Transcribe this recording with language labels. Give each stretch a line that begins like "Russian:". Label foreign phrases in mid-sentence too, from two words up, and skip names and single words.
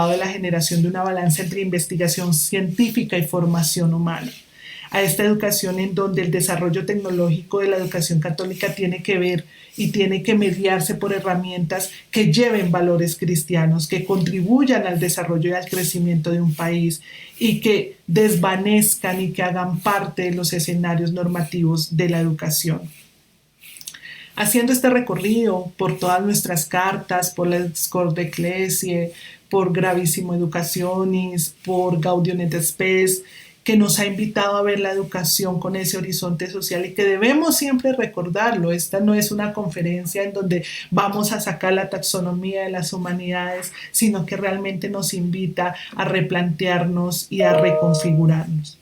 Spanish: de la generación de una balanza entre investigación científica y formación humana, a esta educación en donde el desarrollo tecnológico de la educación católica tiene que ver y tiene que mediarse por herramientas que lleven valores cristianos, que contribuyan al desarrollo y al crecimiento de un país y que desvanezcan y que hagan parte de los escenarios normativos de la educación. Haciendo este recorrido por todas nuestras cartas, por la Cor Ecclesiae, por Gravissimo Educationis, por Gaudium et Spes, que nos ha invitado a ver la educación con ese horizonte social y que debemos siempre recordarlo. Esta no es una conferencia en donde vamos a sacar la taxonomía de las humanidades, sino que realmente nos invita a replantearnos y a reconfigurarnos.